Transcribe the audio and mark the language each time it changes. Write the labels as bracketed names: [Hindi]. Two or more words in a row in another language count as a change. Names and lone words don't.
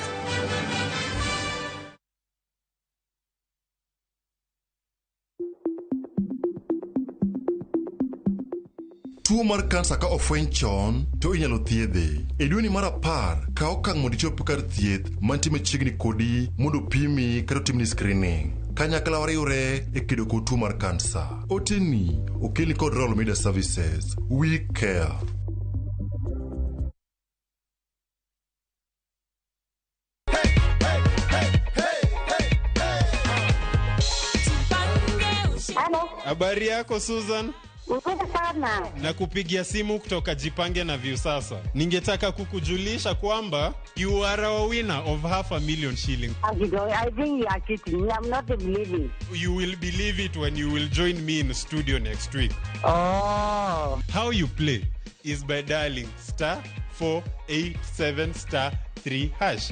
[Luo (Kenya and Tanzania)] Tuo mar kansa ka ofweny chon to inyalo thiedhe. E dweni mar 10 ka okang' mondo ichop kar thieth mantie machiegni kodi mondo pimi kata timni screening. Kanyakla wariwre e kedo kod tuo mar kansa. Oteni okelni kod Royal Media Services. [English] We care. [Swahili] Habari yako Susan? Nzuri sana. Na kupigia simu kutoka Jipange na Viusasa. Ningetaka kukujulisha kwamba [English] you are a winner of 500,000 shillings. I think you are cheating. I'm not believing. You will believe it when you will join me in studio next week. Oh. How you play is by dialing *487*3#.